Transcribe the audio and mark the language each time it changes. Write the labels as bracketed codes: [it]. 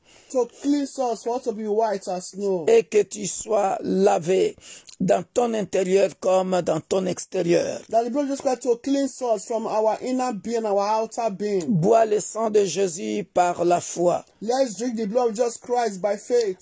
[en] To cleanse us, for us to be white as snow. [fr] Et que tu sois lavé dans ton intérieur comme dans ton extérieur. [en] That the blood just got to cleanse us from our inner being, our outer being. [fr] Bois le sang de Jésus par la foi. [en] Let's drink the blood of Jesus Christ by faith.